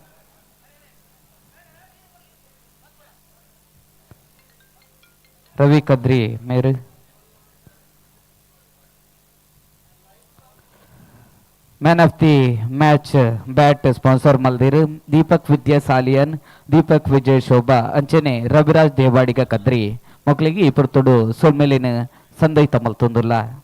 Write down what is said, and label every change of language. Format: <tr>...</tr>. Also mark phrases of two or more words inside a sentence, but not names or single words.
<tcy>ರವಿ ಕದ್ರಿ ಮೇರ್ ಮ್ಯಾನ್ ಆಫ್ ದಿ ಮ್ಯಾಚ್ ಬ್ಯಾಟ್ ಸ್ಪಾನ್ಸರ್ ಮಲ್ದಿರು ದೀಪಕ್ ವಿದ್ಯಾ ಸಾಲಿಯನ್ ದೀಪಕ್ ವಿಜಯ್ ಶೋಭಾ ಅಂಚನೆ ರವಿರಾಜ್ ದೇವಾಡಿಗ ಕದ್ರಿ ಮಕ್ಕಳಿಗೆ ಇಪ್ಪರು ತೊಡು ಸೊಲ್ಮೇಲಿನ ಸಂದೈತ ಮಲ್ತೊಂದುಲ್ಲ.</tcy>